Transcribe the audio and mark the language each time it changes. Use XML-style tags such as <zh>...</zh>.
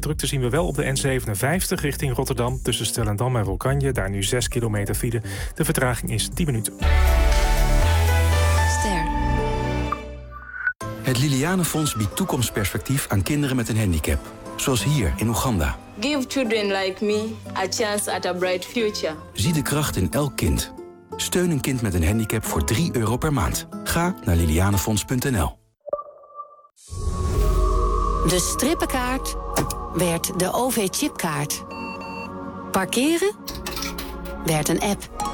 <nl>Drukte zien we wel op de N57 richting Rotterdam tussen Stellendam en Rokanje. Daar nu 6 kilometer file. De vertraging is 10 minuten. Ster. Het Liliane Fonds biedt toekomstperspectief aan kinderen met een handicap. Zoals hier in Oeganda.</nl> <en>Give children like me a chance at a bright future.</en> <nl>Zie de kracht in elk kind. Steun een kind met een handicap voor 3 euro per maand. Ga naar lilianefonds.nl. De strippenkaart werd de OV-chipkaart. Parkeren werd een app.</nl>